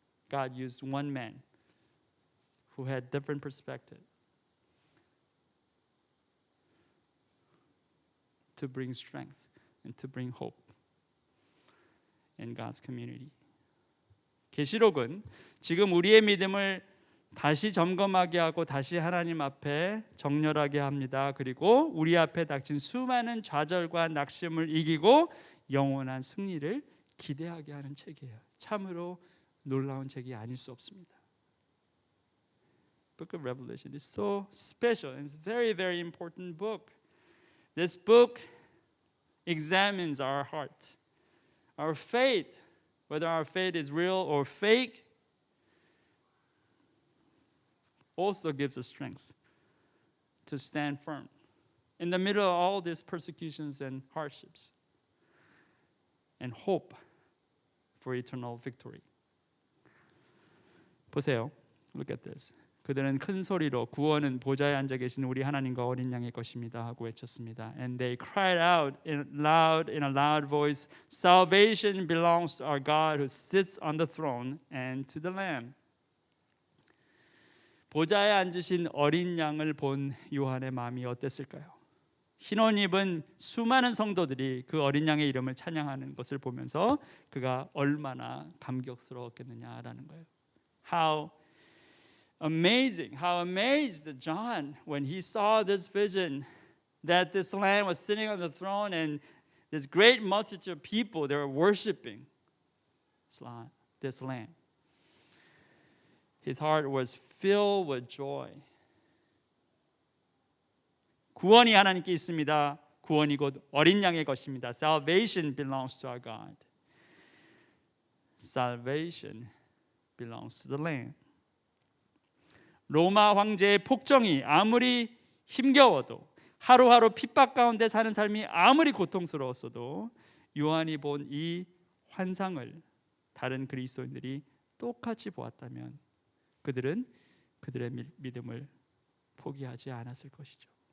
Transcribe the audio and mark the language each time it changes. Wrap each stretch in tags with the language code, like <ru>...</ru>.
<en>God used one man who had different perspective to bring strength and to bring hope in God's community.</en> <ko>계시록은 지금 우리의 믿음을 다시 점검하게 하고 다시 하나님 앞에 정렬하게 합니다. 그리고 우리 앞에 닥친 수많은 좌절과 낙심을 이기고 영원한 승리를 기대하게 하는 책이에요. 참으로 놀라운 책이 아닐 수 없습니다.</ko> <en>Book of Revelation is so special and it's a very, very important book. This book examines our heart, our faith, whether our faith is real or fake. Also gives us strength to stand firm in the middle of all these persecutions and hardships and hope for eternal victory.</en> <ko>보세요.</ko> <en>Look at this.</en> <ko>그들은 큰 소리로 구원은 보좌에 앉아 계신 우리 하나님과 어린 양의 것입니다 하고 외쳤습니다.</ko> <en>And they cried out in a loud voice, Salvation belongs to our God who sits on the throne and to the Lamb.</en> <ko>보좌에 앉으신 어린 양을 본 요한의 마음이 어땠을까요? 흰옷 입은 수많은 성도들이 그 어린 양의 이름을 찬양하는 것을 보면서 그가 얼마나 감격스러웠겠느냐라는 거예요.</ko> <en>How amazed John when he saw this vision that this lamb was sitting on the throne and this great multitude of people, they were worshiping this lamb. His heart was filled with joy.</en> <ko>구원이 하나님께 있습니다. 구원이 곧 어린 양의 것입니다.</ko> <en>Salvation belongs to our God. Salvation belongs to the Lamb.</en> <ko>로마 황제의 폭정이 아무리 힘겨워도 하루하루 핍박 가운데 사는 삶이 아무리 고통스러웠어도 요한이 본 이 환상을 다른 그리스도인들이 똑같이 보았다면 그들은 그들의 믿음을 포기하지 않았을 것이죠.</ko>